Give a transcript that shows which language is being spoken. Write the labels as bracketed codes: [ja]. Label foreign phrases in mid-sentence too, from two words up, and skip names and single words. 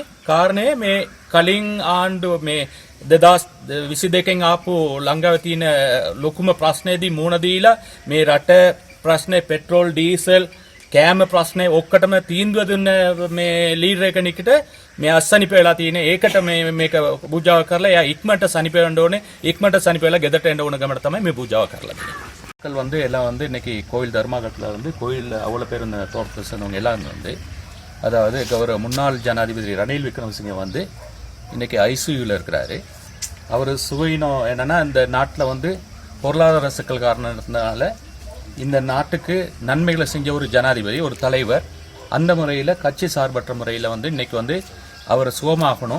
[si] කාරණේ මේ කලින් ආණ්ඩුව මේ 2022 ආපු ලංකාව තියෙන ලොකුම ප්‍රශ්නේදී මුණ දීලා මේ රට ප්‍රශ්නේ පෙට්‍රෝල් ඩීසල් කෑම ප්‍රශ්නේ ඔක්කොටම තීන්දුව දුන්න මේ ලීඩර් කෙනෙක්ට මේ අස්සනිප වෙලා තියෙන ඒකට මේක පූජාව කරලා එයා ඉක්මනට සනිප වෙන්න ඕනේ ඉක්මනට සනිප වෙලා ගෙදරට එන්න ඕන ගමන තමයි මේ පූජාව කරලා තියෙන්නේ. [ta] மக்கள் வந்து எல்லாம் வந்து இன்னைக்கு கோயில் தர்மாகத்தில் வந்து கோயில் அவ்வளோ பேர் இந்த தோட்டத்தவங்க எல்லாம் வந்து அதாவது கௌரவ முன்னாள் ஜனாதிபதி ரணில் விக்ரமசிங்க வந்து இன்னைக்கு ஐசியூவில் இருக்கிறாரு. அவர் சுவையினம் என்னன்னா இந்த நாட்டில் வந்து பொருளாதார சிக்கல் காரணத்தினால இந்த நாட்டுக்கு நன்மைகளை செஞ்ச ஒரு ஜனாதிபதி ஒரு தலைவர் அந்த முறையில் கட்சி சார்பற்ற முறையில் வந்து இன்னைக்கு வந்து அவர் சுகமாகணும்.